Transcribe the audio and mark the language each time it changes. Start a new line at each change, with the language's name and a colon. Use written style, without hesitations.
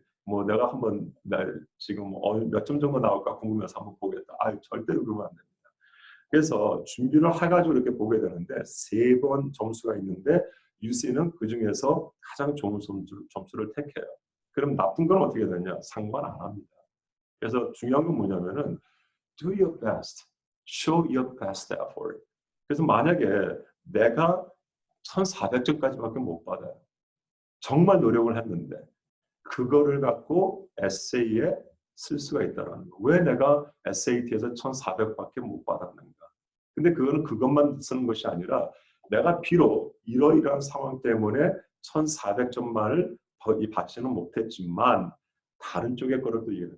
Korean: 뭐 내가 한번 지금 몇 점 정도 나올까 궁금해서 한번 보겠다. 절대로 그러면 안 됩니다. 그래서 준비를 해가지고 이렇게 보게 되는데 3번 점수가 있는데 UC는 그 중에서 가장 좋은 점수를 택해요. 그럼 나쁜 건 어떻게 되냐? 상관 안 합니다. 그래서 중요한 건 뭐냐면은
English: do your best, show your best effort.
Korean: 그래서 만약에 내가 1,400점까지밖에 못 받아요. 정말 노력을 했는데 그거를 갖고 에세이에 쓸 수가 있다는 거. 왜 내가 SAT에서 1,400밖에 못 받았는가? 근데 그거는 그것만 쓰는 것이 아니라 내가 비록 이러이러한 상황 때문에 1,400점만을 받지는 못했지만 다른 쪽의 거를 또 이해해.